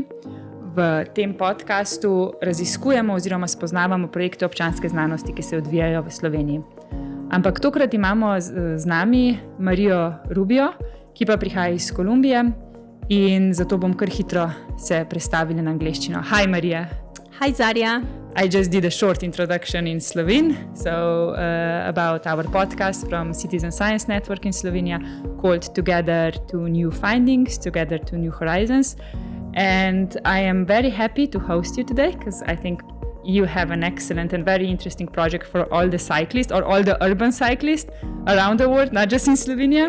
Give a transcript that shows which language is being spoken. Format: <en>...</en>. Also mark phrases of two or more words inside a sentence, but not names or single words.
<sl>V tem podcastu raziskujemo oziroma spoznavamo projekte občanske znanosti, ki se odvijajo v Sloveniji. Ampak tokrat imamo z nami Marijo Rubio, ki pa prihaja iz Kolumbije in zato bom kar hitro se predstavila na angleščino.</sl> <en>Hi Maria. Hi Zarja. I just did a short introduction in Slovene, so about our podcast from Citizen Science Network in Slovenia called Together to New Findings, Together to New Horizons. And I am very happy to host you today because I think you have an excellent and very interesting project for all the cyclists or all the urban cyclists around the world, not just in Slovenia.</en>